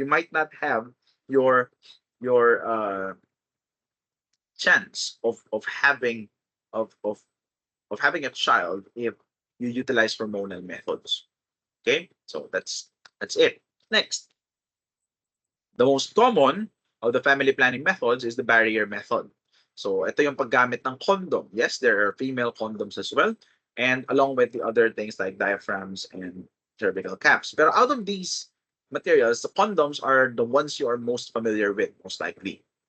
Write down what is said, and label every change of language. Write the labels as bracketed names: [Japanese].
[English] You might not have your chance of having a child if you utilize hormonal methods. Okay, so that's it. Next, the most common of the family planning methods is the barrier method. [Filipino] So ito yung paggamit ng condom. [English] Yes, there are female condoms as well, and along with the other things like diaphragms and cervical caps. [Filipino] Pero [English] out of these materials, the condoms are the ones you are most familiar with, most likely.